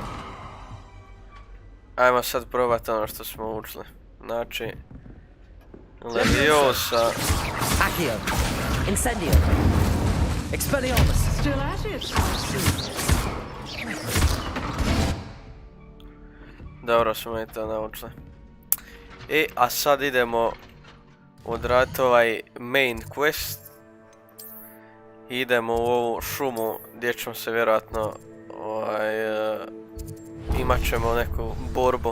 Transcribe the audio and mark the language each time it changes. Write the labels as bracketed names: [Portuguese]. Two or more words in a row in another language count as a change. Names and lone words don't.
[Croatian] Ajmo sad probati ono što smo učili. Znači, Leviosa. Accio. Incendio. Expelliarmus. [English] Still at it, I see. [Croatian] Dobro smo i to naučili. A sad idemo odraditi ovaj [English] main quest. [Croatian] Idemo u ovu šumu gdje ćemo se vjerojatno imat ćemo neku borbu.